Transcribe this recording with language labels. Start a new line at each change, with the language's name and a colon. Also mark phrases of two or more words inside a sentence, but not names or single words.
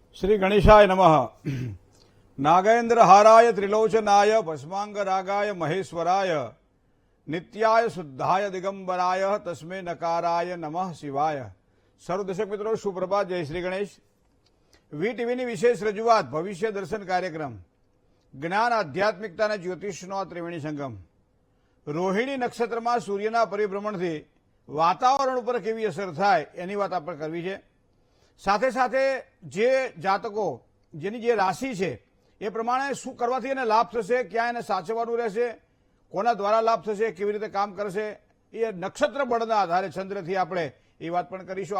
Sanskrit: श्री गणेशाय नमः। नागेन्द्र हाराय त्रिलोचनाय भस्मांगरागाय महेश्वराय नित्याय शुद्धाय दिगंबराय तस्मै नकाराय नमः शिवाय।
Hindi: सर्व दर्शक मित्रों सुप्रभात, जय श्री गणेश।
Gujarati: વીટીવીની વિશેષ રજૂઆત ભવિષ્ય દર્શન કાર્યક્રમ જ્ઞાન આધ્યાત્મિકતા અને જ્યોતિષનો ત્રિવેણી સંગમ। રોહિણી નક્ષત્રમાં સૂર્યના પરિભ્રમણથી વાતાવરણ ઉપર કેવી અસર થાય એની વાત આપણે કરવી છે। સાથે સાથે જે જાતકો જેની જે રાશિ છે એ પ્રમાણે શું કરવાથી એને લાભ થશે, ક્યાં એને સાચવવાનું રહેશે, કોના દ્વારા લાભ થશે, કેવી રીતે કામ કરશે, એ નક્ષત્ર બળના આધારે ચંદ્રથી આપણે એ વાત પણ કરીશું।